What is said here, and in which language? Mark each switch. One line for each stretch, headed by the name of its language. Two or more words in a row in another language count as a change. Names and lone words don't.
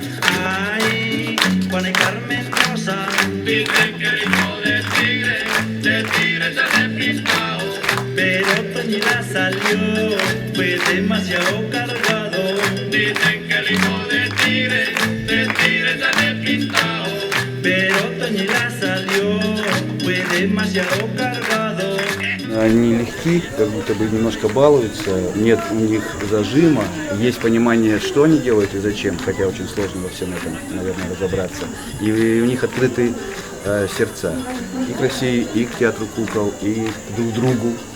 Spanish: Ay, Juana y Carmen Rosa, dicen que el hijo del tigre se le pintao, pero Toñina salió, fue demasiado cargado. Dicen que el hijo del tigre sale pintao, pero Toñina salió, fue demasiado cargado.
Russian: Они легки, как будто бы немножко балуются, нет у них зажима, есть понимание, что они делают и зачем, хотя очень сложно во всем этом, наверное, разобраться. И у них открыты сердца и к России, и к театру кукол, и друг к другу.